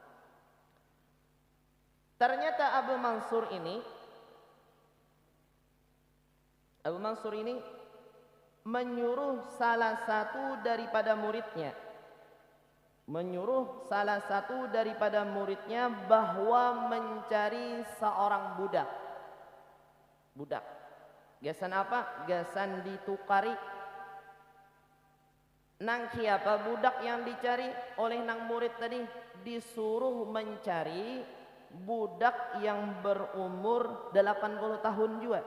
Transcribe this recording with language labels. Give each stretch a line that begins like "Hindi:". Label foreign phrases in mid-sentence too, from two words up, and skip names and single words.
Indonesian: Ternyata Abu Mansur ini menyuruh salah satu daripada muridnya bahwa mencari seorang budak.
Banjar: Gasan apa? Gasan ditukari. Nang siapa budak yang dicari oleh nang murid tadi?
Indonesian: Disuruh mencari budak yang berumur 80 tahun juga.